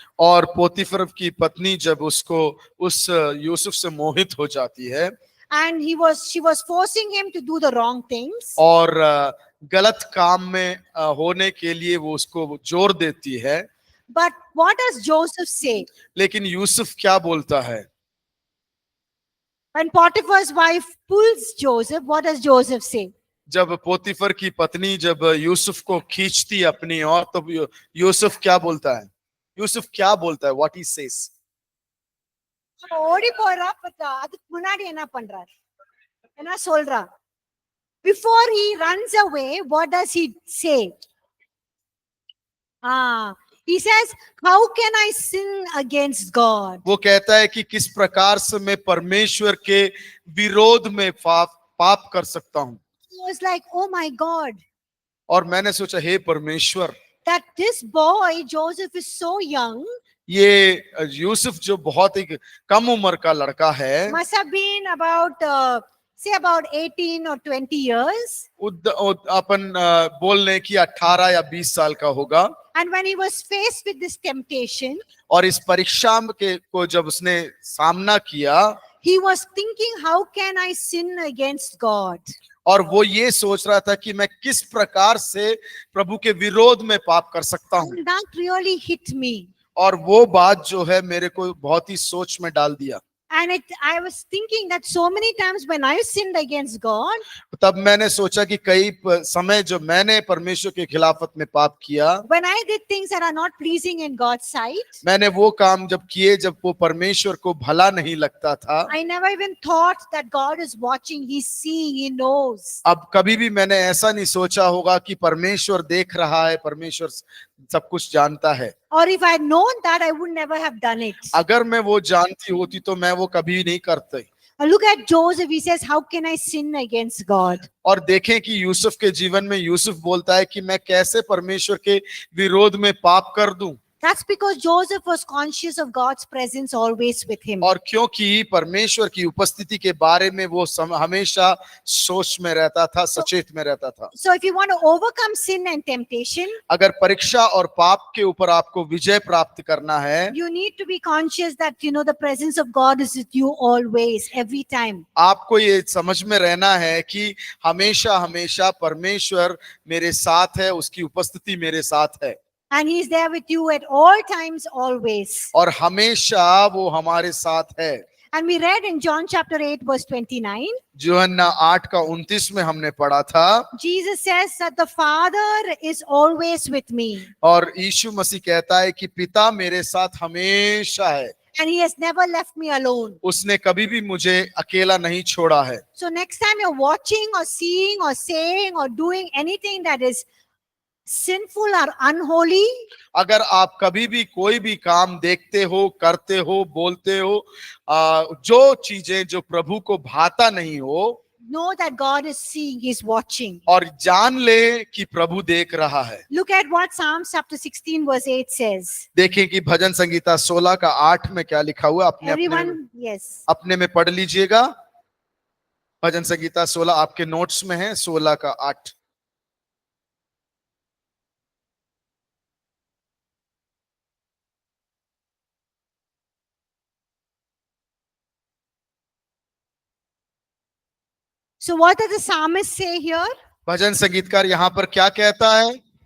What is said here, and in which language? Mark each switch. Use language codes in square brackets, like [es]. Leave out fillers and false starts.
[hi] और पोतीफर की पत्नी जब उसको उस यूसुफ से मोहित हो जाती है [en] And she was forcing him to do the wrong things. [hi] और गलत काम में होने के लिए वो उसको जोर देती है। [en] But what does Joseph say? [hi] लेकिन यूसुफ क्या बोलता है? [en] When Potiphar's wife pulls Joseph, what does Joseph say? [hi] जब पोतीफर की पत्नी जब यूसुफ को खींचती अपनी ओर तो यूसुफ क्या बोलता है? यूसुफ क्या बोलता है? [en] What he says? [ta] ஓடி போறா பத்தா அதுக்கு முன்னாடி என்ன பண்றார் என்ன சொல்றா [en] before he runs away what does he say he says how can I sin against God [hi] वो कहता है कि किस प्रकार से मैं परमेश्वर के विरोध में पाप कर सकता हूं। [en] He was like oh my God [hi] और मैंने सोचा हे परमेश्वर [en] that this boy Joseph is so young [hi] ये यूसुफ जो बहुत ही कम उम्र का लड़का है [en] must have been about say about 18 or 20 years [hi] अपन बोल लें कि 18 या 20 साल का होगा। [en] and when he was faced with this temptation [hi] और इस परीक्षा को जब उसने सामना किया [en] he was thinking how can I sin against God [hi] और वो ये सोच रहा था कि मैं किस प्रकार से प्रभु के विरोध में पाप कर सकता हूँ। [en] that really hit me [hi] और वो बात जो है मेरे को बहुत ही सोच में डाल दिया। [en] And I was thinking that so many times when I sinned against God, [hi] तब मैंने सोचा कि कई समय जो मैंने परमेश्वर के खिलाफत में पाप किया, [en] when I did things that are not pleasing in God's sight, [hi] मैंने वो काम जब किए जब वो परमेश्वर को भला नहीं लगता था, [en] I never even thought that God is watching, He's seeing, He knows. [hi] अब कभी भी मैंने ऐसा नहीं सोचा होगा कि परमेश्वर देख रहा है, परमेश्वर सब कुछ जानता है। [en] Or if I had known that, I would never have done it. [hi] अगर मैं वो जानती होती तो मैं वो कभी नहीं करती। [en] Look at Joseph. He says, "How can I sin against God?" [hi] और देखें कि यूसुफ के जीवन में यूसुफ बोलता है कि मैं कैसे परमेश्वर के विरोध में पाप कर दूं। [en] That's because Joseph was conscious of God's presence always with him. [hi] और क्योंकि परमेश्वर की उपस्थिति के बारे में वो हमेशा सोच में रहता था, सचेत में रहता था। [en] So if you want to overcome sin and temptation, [hi] अगर परीक्षा और पाप के ऊपर आपको विजय प्राप्त करना है, [en] you need to be conscious that the presence of God is with you always, every time. [hi] आपको ये समझ में रहना है कि हमेशा हमेशा परमेश्वर मेरे साथ है, उसकी उपस्थिति मेरे साथ है। [en] And He's there with you at all times, always. [hi] और हमेशा वो हमारे साथ है। [en] And we read in John chapter 8 verse 29. [hi] यूहन्ना 8 का 29 में हमने पढ़ा था। [en] Jesus says that the Father is always with me. [hi] और यीशु मसीह कहता है कि पिता मेरे साथ हमेशा है। [en] And He has never left me alone. [hi] उसने कभी भी मुझे अकेला नहीं छोड़ा है। [en] So next time you're watching or seeing or saying or doing anything that is sinful or unholy, [hi] अगर आप कभी भी कोई भी काम देखते हो, करते हो, बोलते हो, जो चीजें जो प्रभु को भाता नहीं हो, [en] know that God is seeing, He's watching. [hi] और जान ले कि प्रभु देख रहा है। [en] Look at what Psalms chapter 16 verse 8 says. [hi] देखें कि भजन संगीता 16 का 8 में क्या लिखा हुआ है। [en] Everyone, yes. [hi] अपने में पढ़ लीजिएगा। भजन संगीता 16 आपके नोट्स में है, 16 का 8। [en] So what does the psalmist say here? [hi] भजन संगीतकार यहाँ पर क्या कहता है?